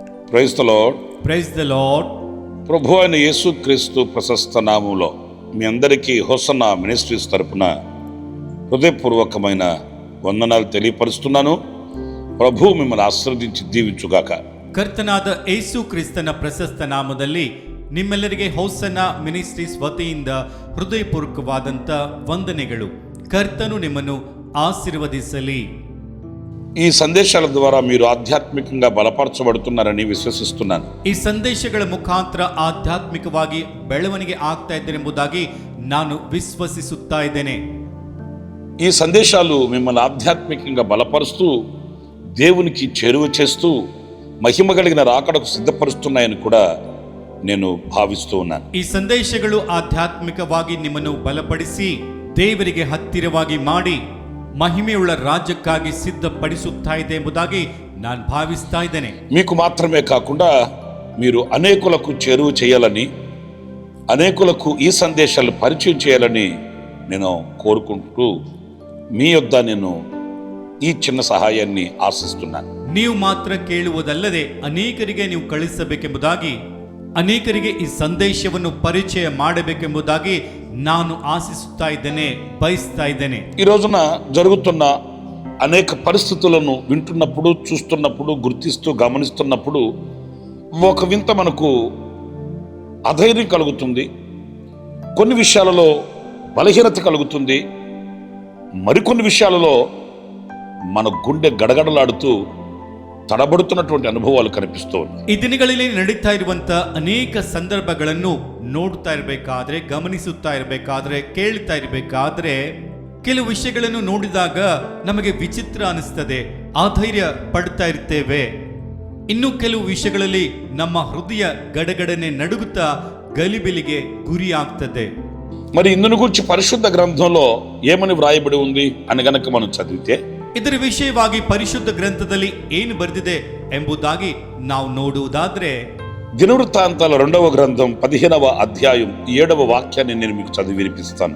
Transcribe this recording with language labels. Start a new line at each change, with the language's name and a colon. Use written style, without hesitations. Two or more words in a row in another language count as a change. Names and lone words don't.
English: Praise the Lord. Praise the Lord.
Telugu: ప్రభు అయిన యేసుక్రీస్తు ప్రశస్త నామములో మీ అందరికీ హోసన్నా మినిస్ట్రీస్ తరపున హృదయపూర్వకమైన వందనాలు తెలియపరుస్తున్నాను. ప్రభు మిమ్మల్ని ಆಶೀರ್ವದಿಸಿ దీవించుగాక.
Kannada: ಕರ್ತನಾದ ಯೇಸು ಕ್ರಿಸ್ತನ ಪ್ರಶಸ್ತ ನಾಮದಲ್ಲಿ ನಿಮ್ಮೆಲ್ಲರಿಗೆ ಹೌಸನ್ನ ಮಿನಿಸ್ಟ್ರೀಸ್ ವತಿಯಿಂದ ಹೃದಯಪೂರ್ವಕವಾದಂಥ ವಂದನೆಗಳು. ಕರ್ತನು ನಿಮ್ಮನ್ನು ಆಶೀರ್ವದಿಸಲಿ.
Telugu: ఈ సందేశాల ద్వారా మీరు ఆధ్యాత్మికంగా బలపరచబడుతున్నారని విశ్వసిస్తున్నాను.
Kannada: ಈ ಸಂದೇಶಗಳ ಮುಖಾಂತರ ಆಧ್ಯಾತ್ಮಿಕವಾಗಿ ಬೆಳವಣಿಗೆ ಆಗ್ತಾ ಇದ್ದರೆಂಬುದಾಗಿ ನಾನು ವಿಶ್ವಸಿಸುತ್ತಾ ಇದ್ದೇನೆ.
Telugu: ఈ సందేశాలు మిమ్మల్ని ఆధ్యాత్మికంగా బలపరుస్తూ దేవునికి చేరువ చేస్తూ మహిమ కలిగిన రాకడకు సిద్ధపరుస్తున్నాయని కూడా నేను భావిస్తూ ఉన్నాను.
Kannada: ಈ ಸಂದೇಶಗಳು ಆಧ್ಯಾತ್ಮಿಕವಾಗಿ ನಿಮ್ಮನ್ನು ಬಲಪಡಿಸಿ ದೇವರಿಗೆ ಹತ್ತಿರವಾಗಿ ಮಾಡಿ ಮಹಿಮೆಯುಳ್ಳ ರಾಜ್ಯಕ್ಕಾಗಿ ಸಿದ್ಧಪಡಿಸುತ್ತಾ ಇದೆ ಎಂಬುದಾಗಿ ನಾನು ಭಾವಿಸ್ತಾ ಇದ್ದೇನೆ.
Telugu: మీకు మాత్రమే కాకుండా మీరు అనేకులకు చేరువ చేయాలని, అనేకులకు ఈ సందేశాలు పరిచయం చేయాలని నేను కోరుకుంటూ మీ యొద్ద నేను ఈ చిన్న సహాయాన్ని ఆశిస్తున్నాను.
Kannada: ನೀವು ಮಾತ್ರ ಕೇಳುವುದಲ್ಲದೆ ಅನೇಕರಿಗೆ ನೀವು ಕಳಿಸಬೇಕೆಂಬುದಾಗಿ, ಅನೇಕರಿಗೆ ಈ ಸಂದೇಶವನ್ನು ಪರಿಚಯ ಮಾಡಬೇಕೆಂಬುದಾಗಿ ನಾನು ಆಶಿಸುತ್ತಾ ಇದ್ದೇನೆ, ಬಯಸ್ತಾ ಇದ್ದೇನೆ.
Telugu: ఈ రోజున జరుగుతున్న అనేక పరిస్థితులను వింటున్నప్పుడు, చూస్తున్నప్పుడు, గుర్తిస్తూ గమనిస్తున్నప్పుడు ఒక వింత మనకు అధైర్యం కలుగుతుంది. కొన్ని విషయాలలో బలహీనత కలుగుతుంది. మరికొన్ని విషయాలలో మన గుండె గడగడలాడుతూ తడబడుత్తినటువంటి అనుభవాలు కనిపిస్తూ ఉన్నాయి.
Kannada: ಈ ದಿನಗಳಲ್ಲಿ ನಡೀತಾ ಇರುವಂತ ಅನೇಕ ಸಂದರ್ಭಗಳನ್ನು ನೋಡ್ತಾ ಇರಬೇಕಾದ್ರೆ, ಗಮನಿಸುತ್ತಾ ಇರಬೇಕಾದ್ರೆ, ಕೇಳ್ತಾ ಇರಬೇಕಾದ್ರೆ ಕೆಲವು ವಿಷಯಗಳನ್ನು ನೋಡಿದಾಗ ನಮಗೆ ವಿಚಿತ್ರ ಅನಿಸ್ತದೆ, ಆಧೈರ್ಯ ಪಡ್ತಾ ಇರ್ತೇವೆ. ಇನ್ನು ಕೆಲವು ವಿಷಯಗಳಲ್ಲಿ ನಮ್ಮ ಹೃದಯ ಗಡಗಡನೆ ನಡುಗುತ್ತಾ ಗಲಿಬಿಲಿಗೆ ಗುರಿ ಆಗ್ತದೆ.
Telugu: మరి ఇందును గురించి పరిశుద్ధ గ్రంథంలో ఏమని వ్రాయబడి ఉంది అని గనక మనం చదివితే,
Kannada: ಇದರ ವಿಷಯವಾಗಿ ಪರಿಶುದ್ಧ ಗ್ರಂಥದಲ್ಲಿ ಏನು ಬರೆದಿದೆ ಎಂಬುದಾಗಿ ನಾವು ನೋಡುವುದಾದ್ರೆ,
Telugu: దినవృత్తాంతాల 2వ గ్రంథం 15వ అధ్యాయం 7వ వాక్యాన్ని నేను మీకు చదివి వినిపిస్తాను.